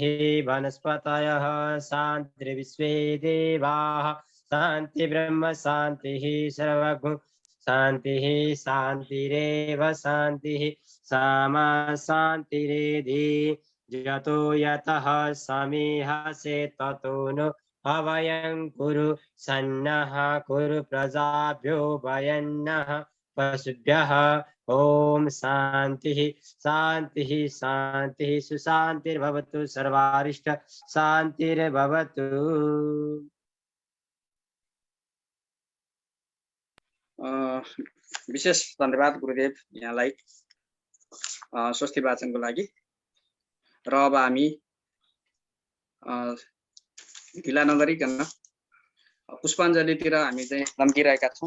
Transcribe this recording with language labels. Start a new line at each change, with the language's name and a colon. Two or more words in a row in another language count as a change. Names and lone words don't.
Sanskrit: वनस्पतयः शान्तिर्विश्वे देवाः शान्ति ब्रह्म शान्तिः सर्वगुण शान्तिः शान्तिरेव शान्तिः सामा शान्तिरेधि यतो यतः समीहसे ततो नो अवयं कुरु सन्नः कुरु प्रजाभ्यो वयन्नः पशुभ्यः। ॐ शान्तिः शान्तिः शान्तिः सुशान्तिर्भवतु सर्वारिष्ट शान्तिर्भवतु।
Nepali: विशेष धन्यवाद गुरुदेव यहाँलाई स्वस्ति वाचनको लागि। र अब हामी ढिला नगरिकन पुष्पाञ्जलीतिर हामी चाहिँ लम्किरहेका छौँ।